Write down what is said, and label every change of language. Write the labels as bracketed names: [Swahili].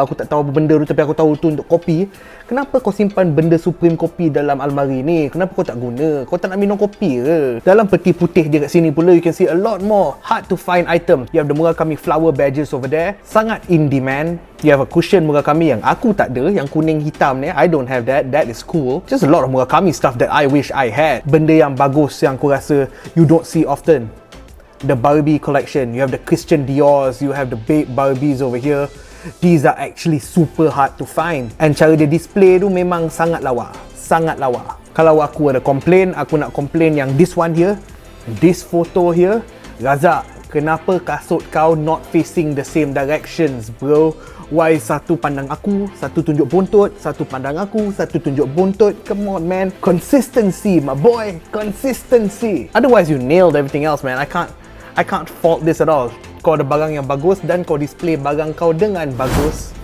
[Malay] Aku tak tahu apa benda tu, tapi aku tahu tu untuk kopi. Kenapa kau simpan benda Supreme kopi dalam almari ni? Kenapa kau tak guna? Kau tak nak minum kopi ke? Dalam peti putih dia kat sini pula, [English] you can see a lot more hard to find item. You have the Murakami flower badges over there. Sangat in demand. You have a cushion Murakami [Malay] yang aku tak ada, yang kuning hitam ni. [English] I don't have that. That is cool. Just a lot of Murakami stuff that I wish I had. [Malay] Benda yang bagus yang aku rasa [English] you don't see often. The Barbie collection. You have the Christian Dior's. You have the Babe Barbies over here. These are actually super hard to find. [Malay] And cara dia display tu memang sangat lawa. Sangat lawa. Kalau aku ada complain, aku nak complain yang [English] this one here, this photo here. Razak, [Malay] kenapa kasut kau [English] not facing the same directions, bro? [Malay] Why satu pandang aku, satu tunjuk buntut, satu pandang aku, satu tunjuk buntut? [English] Come on, man. Consistency, my boy. Consistency. Otherwise, you nailed everything else, man. I can't fault this at all. [Malay] Kau ada barang yang bagus dan kau display barang kau dengan bagus.